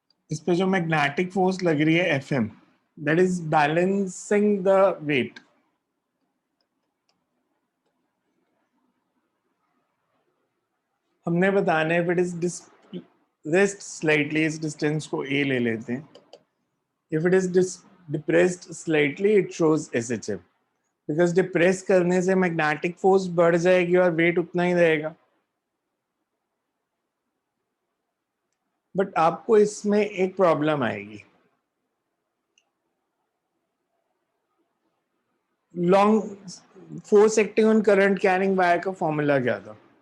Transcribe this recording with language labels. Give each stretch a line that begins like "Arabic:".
Hindi: इस पे जो मैग्नेटिक फोर्स लग रही है FM,
English: that is balancing the weight.
Hindi: हमने बताना है
English: if it is depressed slightly,
Hindi: इस डिस्टेंस को A ले लेते हैं.
English: If it is depressed slightly, it shows SHM.
Hindi: Because depress करने से मैग्नेटिक फोर्स बढ़ जाएगी और वेट उतना ही रहेगा. बट आपको इसमें एक प्रॉब्लम आएगी. Long force acting on current carrying wire का फॉर्मूला क्या था?